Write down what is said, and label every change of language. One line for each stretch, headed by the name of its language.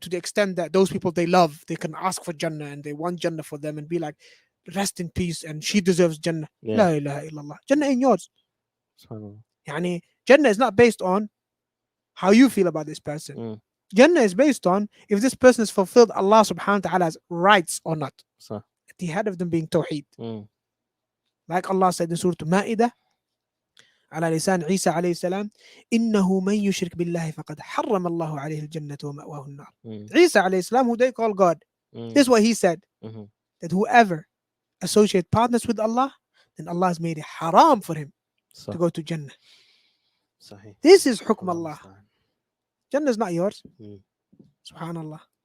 English: To the extent that those people they love, they can ask for Jannah and they want Jannah for them and be like, rest in peace and she deserves Jannah. yeah. La ilaha illallah. Jannah ain't yours. SubhanAllah. Yani, Jannah is not based on how you feel about this person. Mm. Jannah is based on if this person has fulfilled Allah subhanahu wa ta'ala's rights or not. So, At the head of them being Tawheed. mm. Like Allah said in Surah Ma'idah,
Arabic: على لسان عيسى عليه السلام إنه من يشرك بالله فقد حرم الله عليه الجنة ومأواه النار.
English: Isa عليه السلام, who they call God, this is what he said, that whoever associates partners with Allah, then Allah has made it haram for him to go to Jannah. Sahih. This is hukm Allah. Understand. Jannah is not yours. Subhanallah.